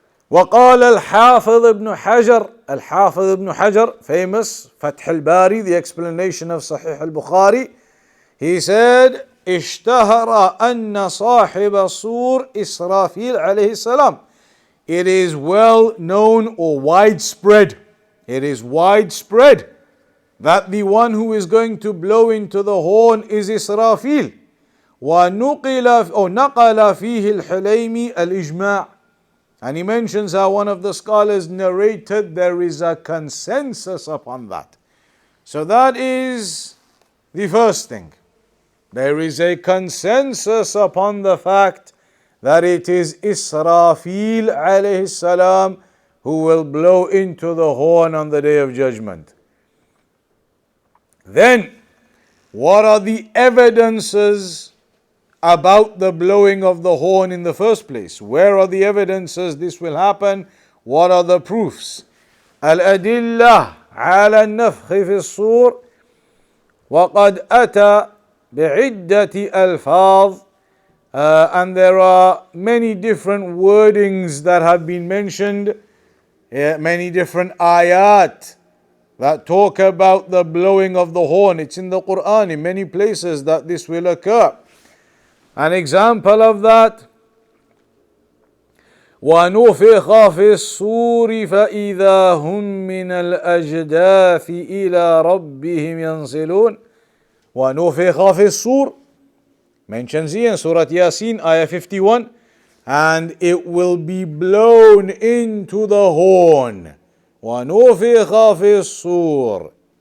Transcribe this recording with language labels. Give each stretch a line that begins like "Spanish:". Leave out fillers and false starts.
Arabic: وقال الحافظ ابن حجر,
English: Al-Hafiz ibn Hajar, famous, Fath al-Bari, the explanation of Sahih al-Bukhari, he said,
Arabic: اشتهر أن صاحب الصور إسرافيل عليه السلام.
English: It is well known or widespread, it is widespread that the one who is going to blow into the horn is Israfil.
Arabic: ونقل فيه الحليمي الإجماع.
English: And he mentions how one of the scholars narrated there is a consensus upon that. So that is the first thing. There is a consensus upon the fact that it is Israfil alayhi salam who will blow into the horn on the Day of Judgment. Then, what are the evidences about the blowing of the horn in the first place? Where are the evidences this will happen? What are the proofs?
Arabic: Al-adillah ala al-nafkhi fi as-sur وقد أتى بعدة ألفاظ,
English: and there are many different wordings that have been mentioned, many different ayat that talk about the blowing of the horn. It's in the Quran in many places that this will occur. An example of that,
Arabic: وَنُفِخَ فِي الصُّورِ فَإِذَا هُمْ مِنَ الْأَجْدَاثِ إِلَى رَبِّهِمْ يَنْسِلُونَ. وَنُفِخَ فِي الصُّورِ
English: mentions here in Surah Yasin, ayah 51, and it will be blown into the horn.
Arabic: وَنُفِخَ فِي الصُّورِ.